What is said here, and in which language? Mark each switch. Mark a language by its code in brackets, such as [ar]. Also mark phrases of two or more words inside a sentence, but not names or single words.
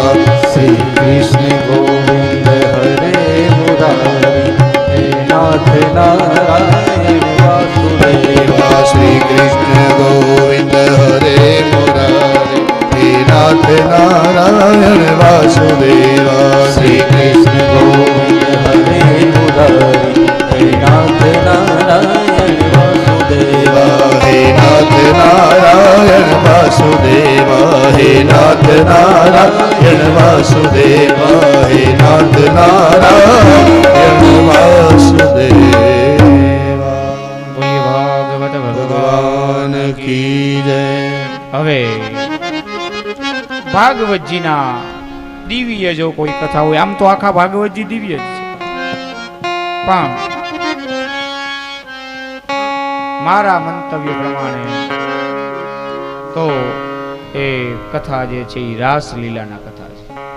[sa] श्री कृष्ण गोविंद हरे मुरारी हे नाथ नारायण वासुदेवा श्री कृष्ण गोविंद हरे मुरारी हे नाथ नारायण वासुदेवा श्री कृष्ण गोविंद हरे मुरारी हे नाथ नारायण वासुदेवा हे नाथ नारायण वासुदेवा हे नाथ नारायण वासुदेवा हे नाथ नारायण वासुदेवा [gu] બોલીએ ભાગવત ભગવાન. [hi] भगवान की जय. [gu] હવે ભાગવતજીના દિવ્ય જો કોઈ કથા હોય, આમ તો આખા ભાગવતજી દિવ્ય જ છે, પણ મારા મંતવ્ય પ્રમાણે તો એ કથા જે છે એ રાસલીલાના કથા છે.